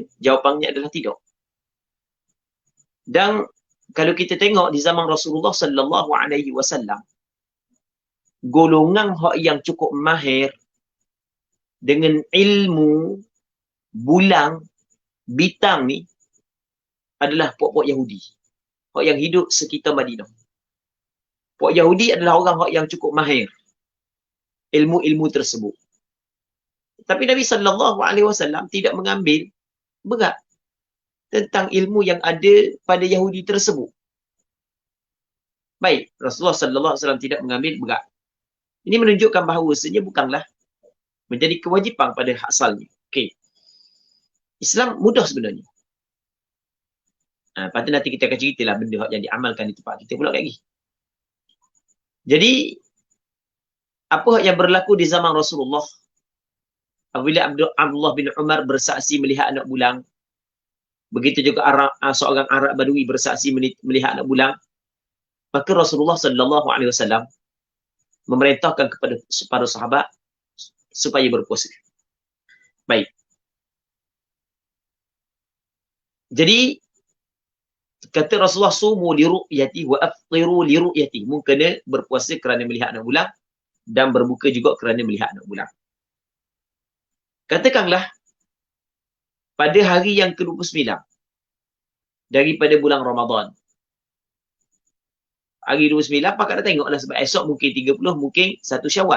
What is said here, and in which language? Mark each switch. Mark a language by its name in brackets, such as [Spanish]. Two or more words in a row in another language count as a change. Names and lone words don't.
[Malay] Jawapannya adalah tidak. Dan kalau kita tengok di zaman Rasulullah [Arabic] صلى الله عليه وسلم, [Malay] golongan hak yang cukup mahir dengan ilmu bulan, bintang ni adalah puak-puak Yahudi, hak yang hidup sekitar Madinah. Puak Yahudi adalah orang hak yang cukup mahir ilmu-ilmu tersebut. Tapi Nabi [Arabic] صلى الله عليه وسلم [Malay] tidak mengambil berat tentang ilmu yang ada pada Yahudi tersebut. Baik, Rasulullah [Arabic] صلى الله عليه وسلم [Malay] tidak mengambil berat. Ini menunjukkan bahawasanya bukanlah menjadi kewajipan pada asalnya. Okey. Islam mudah sebenarnya. Lepas tu nanti kita akan ceritalah benda yang diamalkan di tempat kita pula lagi. Jadi, apa yang berlaku di zaman Rasulullah apabila Abdullah bin Umar bersaksi melihat anak bulan, begitu juga seorang Arab Badui bersaksi melihat anak bulan, maka Rasulullah [Arabic] صلى الله عليه وسلم [Malay] memerintahkan kepada para sahabat supaya berpuasa. Baik. Jadi kata Rasulullah, [Arabic] صوموا لرؤيته وأفطروا لرؤيته. [Malay] Mu kena berpuasa kerana melihat anak bulan dan berbuka juga kerana melihat anak bulan. Katakanlah pada hari yang ke-29 daripada bulan Ramadan. Hari 29 pakat dah tengoklah, sebab esok mungkin 30, mungkin 1 Syawal.